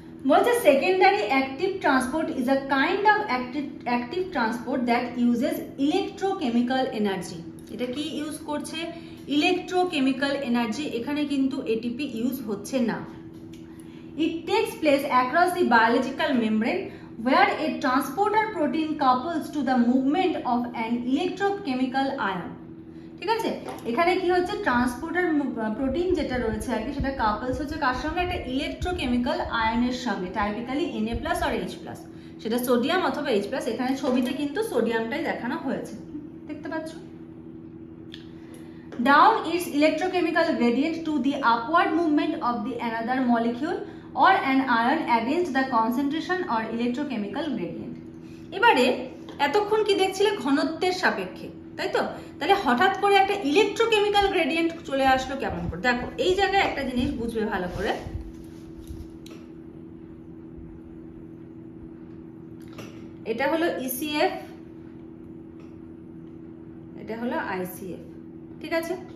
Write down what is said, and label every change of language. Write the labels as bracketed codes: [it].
[en] বলছে secondary active transport is a kind of active transport that uses electrochemical energy. [bn] এটা কি use করছে, electrochemical energy, এখানে কিন্তু এটিপি ইউজ হচ্ছে না। [en] It takes place across the biological membrane where a transporter protein couples to the movement of an electrochemical ion। [bn] ঠিক আছে, এখানে কি হচ্ছে, ট্রান্সপোর্টার প্রোটিন যেটা রয়েছে আর কি, সেটা কাপলস হচ্ছে কার সঙ্গে, একটা ইলেকট্রোকেমিক্যাল আয়নের সঙ্গে, টাইপিক্যালি Na+ আর H+, সেটা সোডিয়াম অথবা H+। এখানে ছবিতে কিন্তু সোডিয়ামটাই দেখানো হয়েছে, দেখতে পাচ্ছ। [en] Down its electrochemical gradient to the upward movement of the another molecule or an ion against the concentration or electrochemical gradient। [bn] এবারে এতক্ষণ কি দেখছিলে, ঘনত্বের সাপেক্ষে, তাই তো? তাহলে হঠাৎ করে একটা ইলেকট্রোকেমিক্যাল গ্রেডিয়েন্ট চলে আসলো কেমন করে? দেখো এই জায়গায় একটা জিনিস বুঝবে ভালো করে। এটা হলো ECF, এটা হলো ICF, ঠিক আছে?